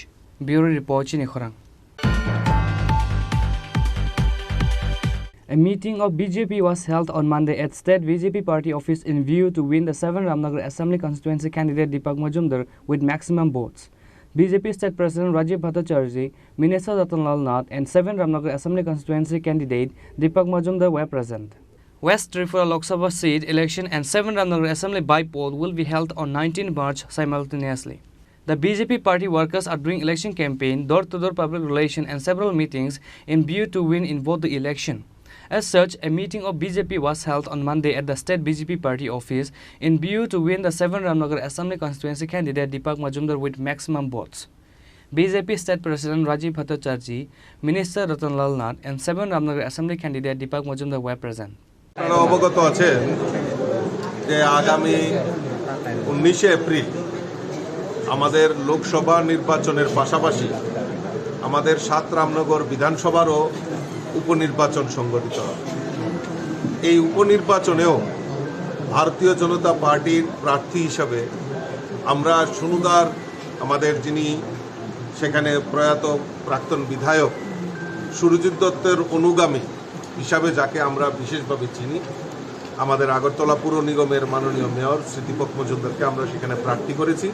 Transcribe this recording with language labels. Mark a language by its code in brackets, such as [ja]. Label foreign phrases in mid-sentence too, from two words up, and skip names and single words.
[en] Bureau Report, Chini Khorang. A meeting of BJP was held on Monday at State BJP Party office in view to win the 7 Ramnagar Assembly constituency candidate Deepak Majumdar with maximum votes. BJP State President Rajiv Bhattacharjee, Minister Ratanlal Nath and 7 Ramnagar Assembly constituency candidate Deepak Majumdar were present. West Tripura Lok Sabha seat election and 7 Ramnagar Assembly by-poll will be held on 19 March simultaneously. The BJP party workers are doing election campaign, door-to-door public relation and several meetings in view to win in both the election. As such, a meeting of BJP was held on Monday at the State BJP party office in view to win the 7 Ramnagar Assembly constituency candidate Deepak Majumdar with maximum votes. BJP State President Rajiv Bhattacharjee, Minister Ratanlal Nath and 7 Ramnagar Assembly candidate Deepak Majumdar were present. [bn] আপনারা অবগত আছেন যে আগামী 19শে এপ্রিল আমাদের লোকসভা নির্বাচনের পাশাপাশি আমাদের ৭ রামনগর বিধানসভারও উপনির্বাচন সংগঠিত হবে। এই উপনির্বাচনেও ভারতীয় জনতা পার্টির প্রার্থী হিসাবে আমরা সুনুদার আমাদের যিনি সেখানে প্রয়াত প্রাক্তন বিধায়ক সুরজিৎ দত্তের অনুগামী হিসাবে যাকে আমরা বিশেষভাবে চিনি, আমাদের আগরতলা পুর নিগমের মাননীয় মেয়র শ্রী দীপক মজুমদারকে আমরা সেখানে প্রার্থী করেছি।